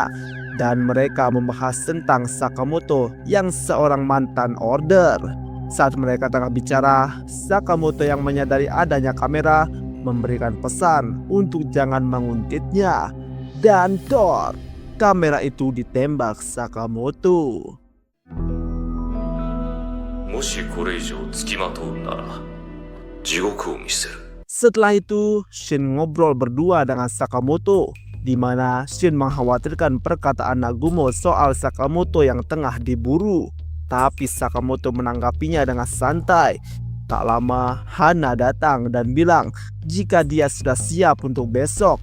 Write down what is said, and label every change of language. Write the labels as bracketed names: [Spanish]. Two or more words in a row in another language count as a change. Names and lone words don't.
[Indonesian] Dan mereka membahas tentang Sakamoto yang seorang mantan order. Saat mereka tengah bicara, Sakamoto yang menyadari adanya kamera memberikan pesan untuk jangan menguntitnya. Dan dor, kamera itu ditembak Sakamoto. [Japanese] もしこれ以上付きまとうなら地獄を見せる [Indonesian] Setelah itu, Shin ngobrol berdua dengan Sakamoto, di mana Shin mengkhawatirkan perkataan Nagumo soal Sakamoto yang tengah diburu. Tapi Sakamoto menanggapinya dengan santai. Tak lama, Hana datang dan bilang jika dia sudah siap untuk besok.